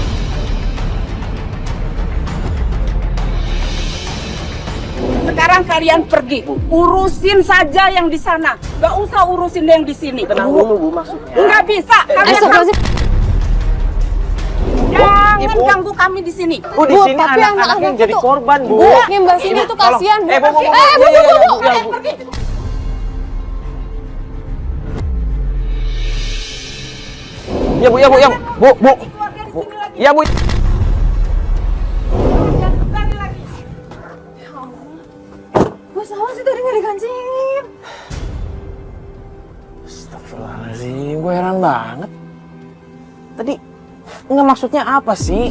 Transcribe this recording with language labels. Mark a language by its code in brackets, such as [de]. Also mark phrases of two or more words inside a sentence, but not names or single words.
[id] Sekarang kalian pergi, urusin saja yang di sana. Gak usah urusin yang di sini. Tenang dulu Bu maksudnya. Nggak bisa, kalian Astagfirullahaladzim. jangan Ibu. ganggu kami di sini. Bu di Bu, sini tapi anak-anak yang anak-anak jadi itu- korban Bu. Bu, yang Mbak Cindy itu kasihan Bu. Bu. Bu. Ya, Bu. Ya Bu, ya Bu, ya Bu. Bu. Bu. Ya Bu. Gue salah sih tadi nggak dikancingin. Astagfirullahaladzim, gue heran banget. Tadi nggak maksudnya apa sih?